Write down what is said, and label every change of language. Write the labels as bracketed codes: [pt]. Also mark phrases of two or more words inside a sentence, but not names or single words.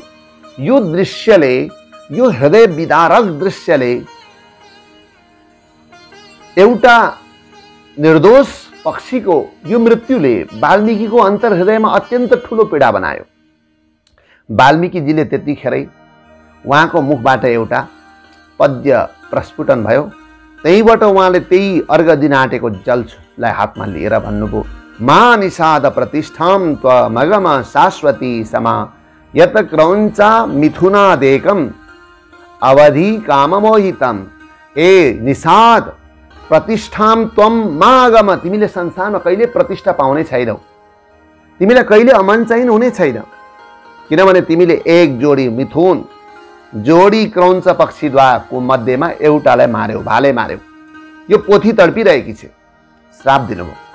[ne] यो दृश्यले, यो हृदय विदारक दृश्यले एउटा निर्दोष पक्षीको यो मृत्युले वाल्मीकिको अन्तर हृदयमा अत्यन्त ठूलो पीडा बनायो। वाल्मीकिजीले त्यतिखेरै उहाँको मुखबाट एउटा पद्य प्रस्फुटन भयो। त्यहीबाट उहाँले त्यही अर्घ दिन आँटेको जललाई हातमा लिएर भन्नुभयो, [sa] मा निषाद प्रतिष्ठां त्वमगम शाश्वती समा यत क्रौञ्चा मिथुनादेकम अवधि काममोहितम। ए निषाद प्रतिष्ठां त्वम मागम, [ne] तिमीले संसारमा कहिले प्रतिष्ठा पाउने छैनौ, तिमीलाई कहिले अमन चाहिँ हुने छैन, किनभने तिमीले एक जोडी मिथुन जोडी क्रौञ्च पक्षीद्वाराको मध्येमा एउटालाई मार्यौ, भाले मार्यौ। यो पोथी तडपिरहेकी छ, श्राप दिनुभयो।